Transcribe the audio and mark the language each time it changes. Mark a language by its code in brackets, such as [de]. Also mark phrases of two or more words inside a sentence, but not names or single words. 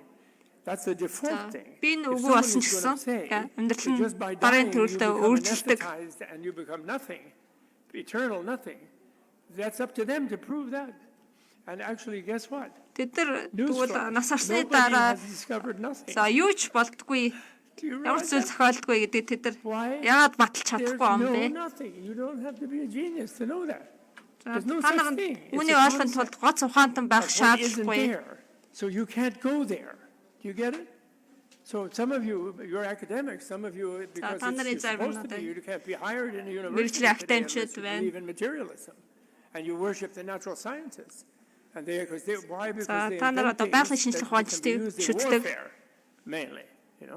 [en] That's the default thing. If someone is going to say, just by dying you become anesthetized and you become nothing, eternal nothing, that's up to them to prove that. And actually, guess what? Nobody has discovered nothing. [mn] Ямар зүйл зохиолдгүй гэдэг тэд нар яагаад баталж чадахгүй юм бэ? [en] You don't have to be a genius to know that. There's no such thing. [mn] Үүнийг ойлгохын тулд гоц ухаантан байх шаардлагагүй. [en] So you can't go there. Do you get it? So some of you, you're academics, some of you, because it's supposed to be, you can't be hired in a university today unless you believe in materialism. And you worship the natural sciences. And why? Because they use the warfare, mainly, you know.